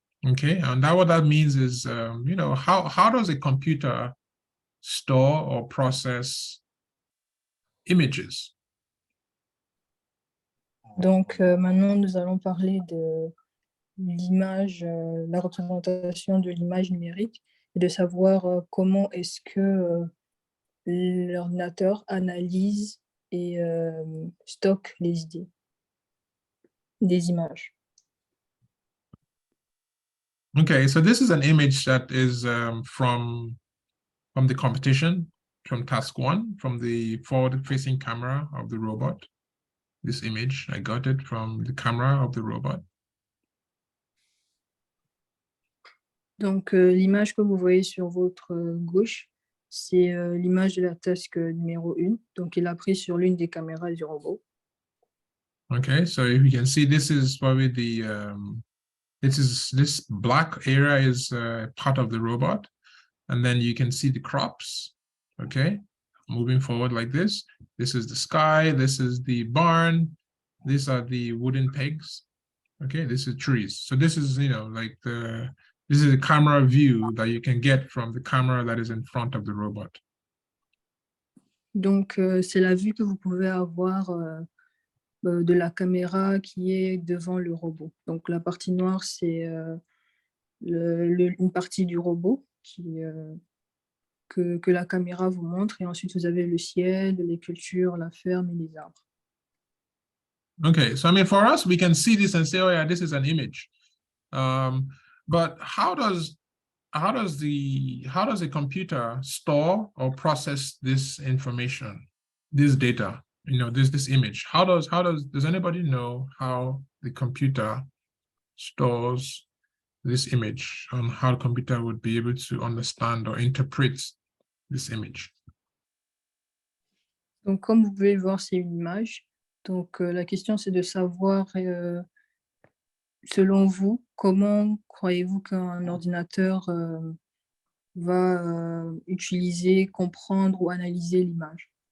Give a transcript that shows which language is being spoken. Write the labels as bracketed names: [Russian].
[English] Okay, and what that means is, you know, how does a computer store or process images? [French] Donc, maintenant, nous allons parler de l'image, la représentation de l'image numérique et de savoir comment est-ce que l'ordinateur analyse et stocke les idées, des images. [English] Okay, so this is an image that is from the competition, from task 1, from the forward-facing camera of the robot. This image, I got it from the camera of the robot. [French] Donc, l'image que vous voyez sur votre gauche, c'est l'image de la task numéro 1. Donc, il a pris sur l'une des caméras du robot. [English] Okay, so if you can see, this is probably this black area is part of the robot, and then you can see the crops. Okay, moving forward like this. This is the sky. This is the barn. These are the wooden pegs. Okay, this is trees. So this is, you know, like this is a camera view that you can get from the camera that is in front of the robot. [French] Donc, c'est la vue que vous pouvez avoir de la caméra qui est devant le robot. Donc, la partie noire, c'est une partie du robot que la caméra vous montre. Et ensuite, vous avez le ciel, les cultures, la ferme et les arbres. [English] Okay, so I mean, for us, we can see this and say, oh yeah, this is an image. But how does a computer store or process this information, this data, you know, this image? Does anybody know how the computer stores this image, and how the computer would be able to understand or interpret this image? [French] Donc, comme vous pouvez le voir, c'est une image. Donc, la question, c'est de savoir, selon vous, comment croyez-vous qu'un ordinateur va utiliser, comprendre ou analyser l'image?